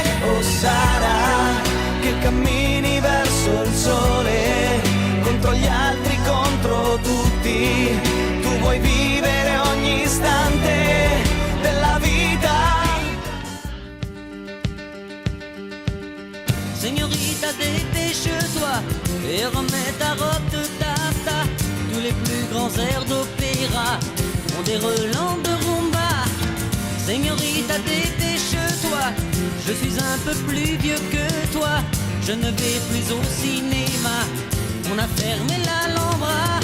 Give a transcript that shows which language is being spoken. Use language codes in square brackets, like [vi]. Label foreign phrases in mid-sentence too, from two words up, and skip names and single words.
[it] Oh Sara, che cammini verso il sole, contro gli altri, contro tutti. Tu vuoi vivere ogni istante della vita. [fr] Signorita, dépêche-toi et remets ta robe de taffetas. Tous les plus grands airs d'opéra ont des relents de rumba. Signorita, dépêche-toi, je suis un peu plus vieux que toi. Je ne vais plus au cinéma, on a fermé l'Alhambra.